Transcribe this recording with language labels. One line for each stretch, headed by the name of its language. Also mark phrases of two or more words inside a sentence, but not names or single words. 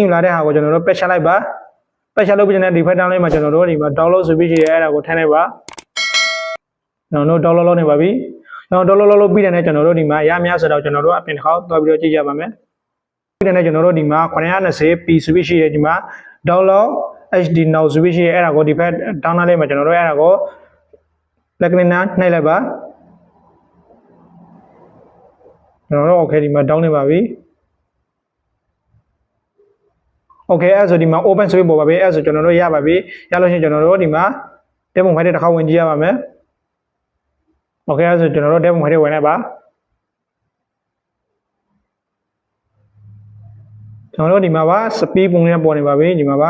Burmese: ယူလာတဲ့ဟာကိုကျွန်တော်တို့ပက်ချလိုက်ပါပက်ချလုပ်ပြီးတဲ့ဒီဖက် download မှာကျွန်တော်တို့ဒီမှာ download ဆိုပြီးရှိရဲအဲ့ဒါကိုထည့်လိုက်ပါကျွန်တော်တို့ download လုပ်နေပါပြီကျွန်တော် download လုပ်ပြီးတဲ့ကျွန်တော်တို့ဒီမှာရများဆိုတော့ကျွန်တော်တို့အပြင်တစ်ခေါက်သွားပြီးတော့ကြည့်ကြပါမယ်ပြီးတဲ့ကျွန်တော်တို့ဒီမှာ 920p ဆိုပြီးရှိရဲဒီမှာ
English: download HD now
Burmese: ဆိုပြီးရှိရဲအဲ့ဒါကိုဒီဖက် download လေးမှာကျွန်တော်တို့အဲ့ဒါကိုလက်ကလေးနဲ့နှိုက်လိုက်ပါ ကျွန်တော်တို့ okay ဒီမှာ down နေပါပြီ okay အဲ့ဆိုဒီမှာ open ဆိုပြီးပေါ်ပါပြီအဲ့ဆိုကျွန်တော်တို့ရပါပြီရလို့ရှိရင်ကျွန်တော်တို့ဒီမှာတဲပုံဖိုင်တစ်ခါဝင်ကြည့်ရပါမယ် okay အဲ့ဆိုကျွန်တော်တို့တဲပုံဖိုင်ဝင်လိုက်ပါကျွန်တော်တို့ဒီမှာပါ speed ပုံနဲ့ပေါ်နေပါပြီဒီမှာပါ